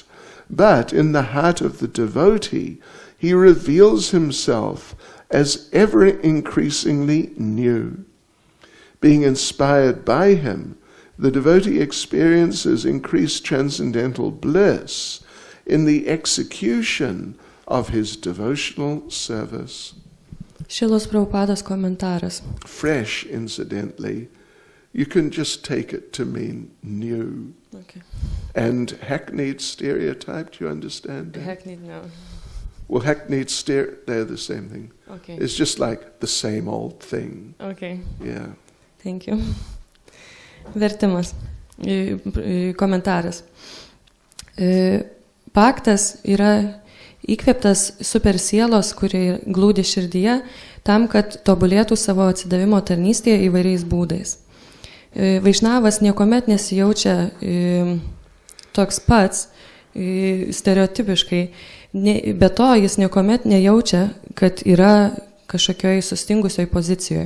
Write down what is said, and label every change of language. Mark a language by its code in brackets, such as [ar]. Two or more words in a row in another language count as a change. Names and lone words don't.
[en] But in the heart of the devotee, he reveals himself as ever increasingly new. Being inspired by him, the devotee experiences increased transcendental bliss in the execution of his devotional service. [lt] Šilos Prabhupados komentaras. [en] Fresh, incidentally, you can just take it to mean new. Okay. And hackneyed stereotype, do you understand that? Hackneyed, no. Well, hackneyed they're the same thing. Okay. It's just like the same old thing. Okay. Yeah. Thank you. [lt] Vertimas. Komentaras. Paktas yra įkvėptas supersielos, kuri glūdi širdyje, tam, kad tobulėtų savo atsidavimo tarnystėje įvairiais būdais. Vaišnavas niekuomet nesijaučia toks pats, stereotipiškai, be to jis niekuomet nejaučia, kad yra kažkokioj sustingusioj pozicijoje.